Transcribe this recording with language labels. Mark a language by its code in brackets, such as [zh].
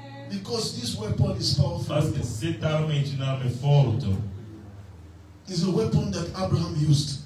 [en] Because this weapon is powerful. [fr] Parce que cette arme est une arme forte. [en] It's a weapon that Abraham used.